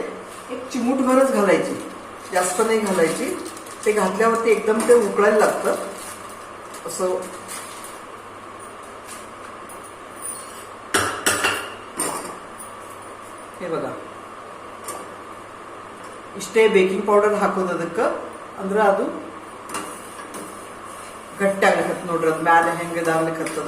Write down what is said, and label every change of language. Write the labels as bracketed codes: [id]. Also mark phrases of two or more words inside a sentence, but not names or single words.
[mr] एक चिमूटभरच घालायची, जास्त नाही घालायची. ते घातल्यावरती एकदम ते उकळायला लागतं. असं हे बघा, [kn] ಇಷ್ಟೇ ಬೇಕಿಂಗ್ ಪೌಡರ್ ಹಾಕೋದಕ್ಕೆ ಅಂದ್ರೆ ಅದು ಗಟ್ಟಿ ಆಗ್ಲಿಕ್ಕೆ ನೋಡ್ರಿ. ಅದ್ ಮ್ಯಾಲೆ ಹೆಂಗೆ ಇದಾಗ್ಲಿಕ್ಕತ್ತದ.